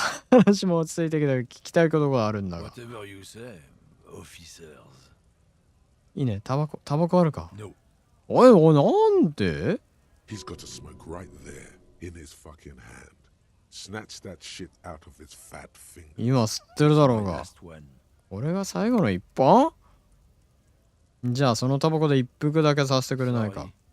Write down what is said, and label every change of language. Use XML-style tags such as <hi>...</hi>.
<ja>話も落ち着いてきたけど聞きたいことがあるんだが。</ja> <en>Whatever you say, officers.</en> <ja>いいね、タバコあるか？</ja> <en>No.</en> <ja>おいおい、なんで？</ja> <en>He's got a smoke right there in his fucking hand. Snatch that shit out of his fat finger.</en> <ja>今吸ってるだろうが。俺が最後の一本？じゃあそのタバコで一服だけさせてくれないか。</ja>